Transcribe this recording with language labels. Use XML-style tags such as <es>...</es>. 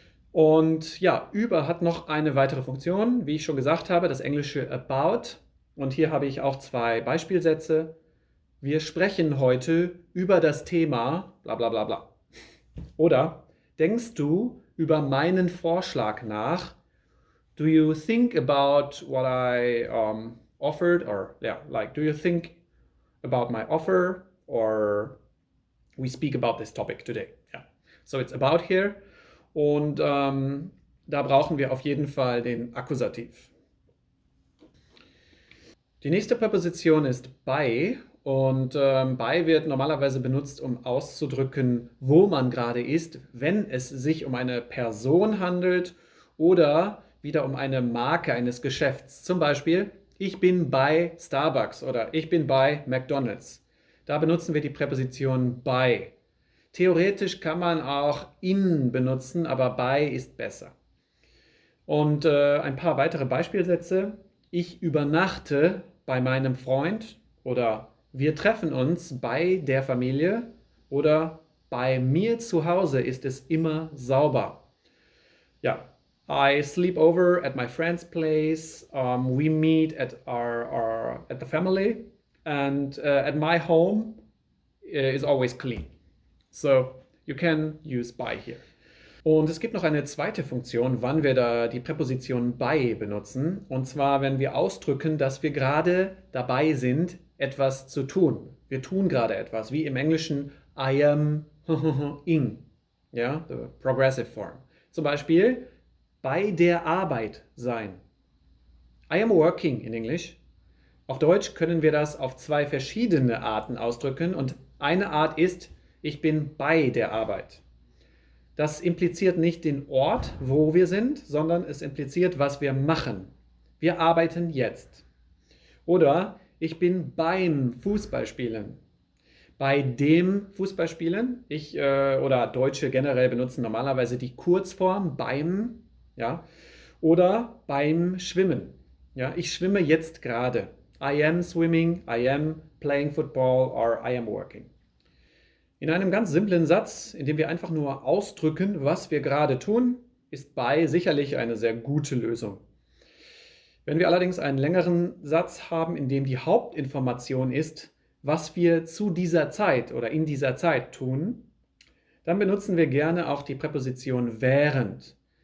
<de>Und ja, über hat noch eine weitere Funktion, wie ich schon gesagt habe, das englische about. Und hier habe ich auch zwei Beispielsätze. Wir sprechen heute über das Thema bla bla bla bla. Oder denkst du über meinen Vorschlag nach?</de> <en>Do you think about what I offered? Or do you think about my offer? Or we speak about this topic today. Yeah. So it's about here.</en> <de>Und da brauchen wir auf jeden Fall den Akkusativ. Die nächste Präposition ist bei. Und bei wird normalerweise benutzt, um auszudrücken, wo man gerade ist, wenn es sich um eine Person handelt oder wieder um eine Marke eines Geschäfts. Zum Beispiel, ich bin bei Starbucks oder ich bin bei McDonald's. Da benutzen wir die Präposition bei. Theoretisch kann man auch in benutzen, aber bei ist besser. Und ein paar weitere Beispielsätze. Ich übernachte bei meinem Freund oder wir treffen uns bei der Familie oder bei mir zu Hause ist es immer sauber.</de> <en>Yeah, I sleep over at my friend's place. We meet at at the family, and at my home is always clean. So you can use by here.</en> <de>Und es gibt noch eine zweite Funktion, wann wir da die Präposition bei benutzen. Und zwar, wenn wir ausdrücken, dass wir gerade dabei sind, etwas zu tun. Wir tun gerade etwas, wie im Englischen</de> <en>I am ing.</en> <de>Ja,</de> <en>the progressive form.</en> <de>Zum Beispiel bei der Arbeit sein.</de> <en>I am working in English.</en> <de>Auf Deutsch können wir das auf zwei verschiedene Arten ausdrücken und eine Art ist, ich bin bei der Arbeit. Das impliziert nicht den Ort, wo wir sind, sondern es impliziert, was wir machen. Wir arbeiten jetzt. Oder ich bin beim Fußballspielen. Bei dem Fußballspielen, oder Deutsche generell benutzen normalerweise die Kurzform beim, ja, oder beim Schwimmen. Ja, ich schwimme jetzt gerade.</de> <en>I am swimming, I am playing football or I am working.</en> <de>In einem ganz simplen Satz, in dem wir einfach nur ausdrücken, was wir gerade tun, ist bei sicherlich eine sehr gute Lösung. Wenn wir allerdings einen längeren Satz haben, in dem die Hauptinformation ist, was wir zu dieser Zeit oder in dieser Zeit tun, dann benutzen wir gerne auch die Präposition während.</de>